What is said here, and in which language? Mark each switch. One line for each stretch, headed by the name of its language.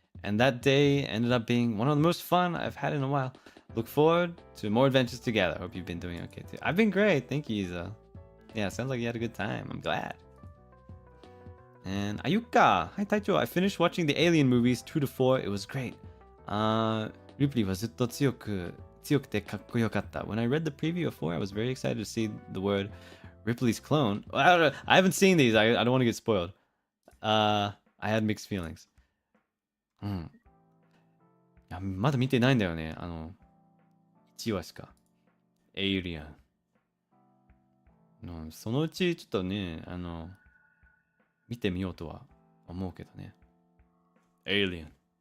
English: And that day ended up being one of the most fun I've had in a while. Look forward to more adventures together. Hope you've been doing okay too. I've been great. Thank you, Iza. Yeah, sounds like you had a good time. I'm glad. And Ayuka. Hi, Taicho. I finished watching the Alien movies 2 to 4. It was great. Ripley was
Japanese: ずっと強くてかっこよかった.
English: When I read the preview of 4, I was very excited to see the word Ripley's clone. I haven't seen these. I don't want to get spoiled. I had mixed feelings.
Japanese: いや、まだ見てないんだよね。1話しか。エイリアン。そのうちちょっとね、見てみようとは思うけどね。エイリアン。